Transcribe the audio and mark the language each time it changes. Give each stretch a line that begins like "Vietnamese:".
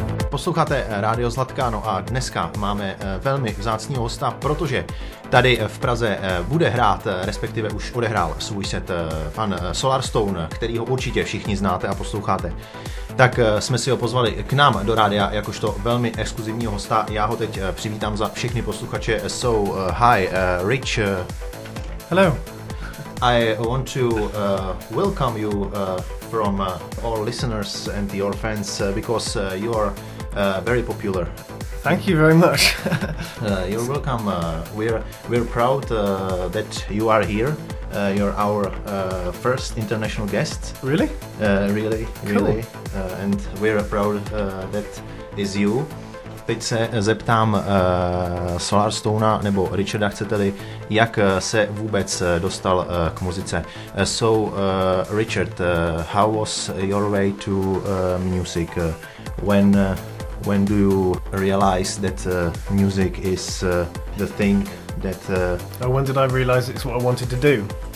Czech: Posloucháte Rádio Zlatka, no a dneska máme velmi vzácného hosta, protože tady v Praze bude hrát, respektive už odehrál svůj set pan Solarstone, kterýho určitě všichni znáte a posloucháte. Tak jsme si ho pozvali k nám do rádia jakožto velmi exkluzivního hosta. Já ho teď přivítám za všechny posluchače.
English: So, hi, Rich. Hello. I want to welcome you from all listeners and your fans because you are very popular. Thank you very much. You're welcome. We're proud that you are here. You're our first international guest. Really? Really. And we're proud that is you.
Czech: Teď se zeptám Solarstona nebo Richarda, chcete-li, jak se vůbec dostal k muzice.
English: So, Richard, how was your way to music? When do you realize that music is the thing that... When did I realise it's what I wanted to do?